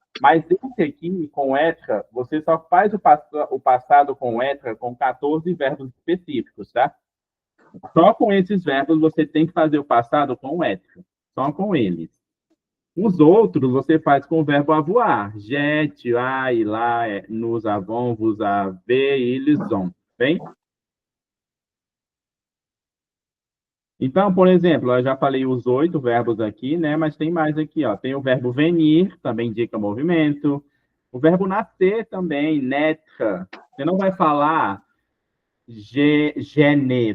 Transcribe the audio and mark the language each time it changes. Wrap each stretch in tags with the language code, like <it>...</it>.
<pt>Mas esse aqui, com être, você só faz o passado com être com 14 verbos específicos, tá? Só com esses verbos você tem que fazer o passado com être. Só com eles. Os outros você faz com o verbo avoir.</pt> <fr>Je, tu as, il a, nous avons, vous avez, ils ont.</fr> <pt>Bem? Então, por exemplo, eu já falei os 8 verbos aqui, né? Mas tem mais aqui, ó. Tem o verbo venir, também indica movimento. O verbo nascer também, naître. Você não vai falar</pt> <fr>je né.</fr>